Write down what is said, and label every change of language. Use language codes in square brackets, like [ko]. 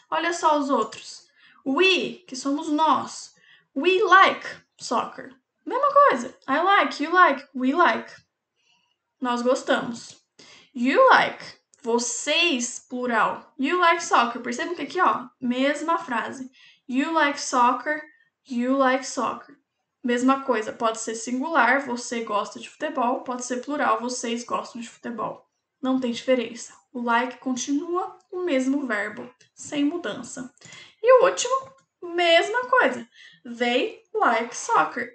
[pt] Olha só os outros. We, que somos nós. [en] We like soccer. [pt] Mesma coisa. [en] I like, you like, we like. [pt] Nós gostamos. [en] You like. [pt] Vocês, plural. [en] You like soccer. [pt] Percebam que aqui, ó, mesma frase. [en] You like soccer, you like soccer. [pt] Mesma coisa, pode ser singular, você gosta de futebol, pode ser plural, vocês gostam de futebol. Não tem diferença. O like continua o mesmo verbo, sem mudança. E o último, mesma coisa. [en] They like soccer.